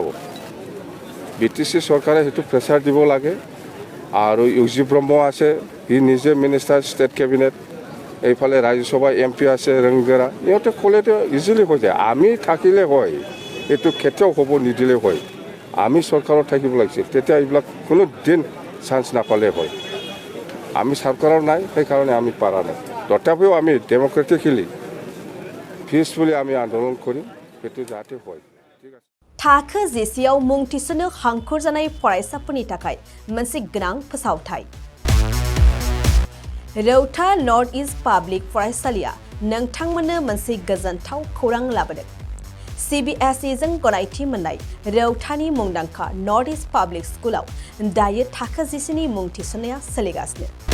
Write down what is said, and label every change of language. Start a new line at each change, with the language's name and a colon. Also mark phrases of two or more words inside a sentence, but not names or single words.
Assamese: BTC চৰকাৰে সেইটো প্ৰেছাৰ দিব লাগে আৰু UG ব্ৰহ্ম আছে হি নিজে
English: minister state cabinet
Assamese: এইফালে ৰাজ্যসভা MP আছে ৰংগেৰা ইহঁতে ক'লেতো ইজিলি হৈ যায় আমি থাকিলে হয় এইটো কেতিয়াও হ'ব নিদিলে হয় আমি চৰকাৰত থাকিব লাগিছিল তেতিয়া এইবিলাক কোনো দিন চান্স নাপালে হয় আমি চৰকাৰৰ নাই সেইকাৰণে আমি পাৰা নাই তথাপিও আমি
English: democratically peacefully
Assamese: আমি আন্দোলন কৰিম সেইটো যাতে হয় ঠিক আছে
Bodo: थाखो जेसेयाव मुं थिसननो हांखुर जानाय फरायसाफोरनि थाखाय मोनसे गोनां फोसावथाय रौता नर्थ इस्ट पाब्लिक फरायसालिया नोंथांमोननो मोनसे गोजोनथाव खौरां लाबोदों CBSE जों गनायथि मोननाय रौतानि मुंदांखा नर्थ इस्ट पाब्लिक स्कुलाव दायो थाखो जिसेनि मुं थिसननाया सोलिगासिनो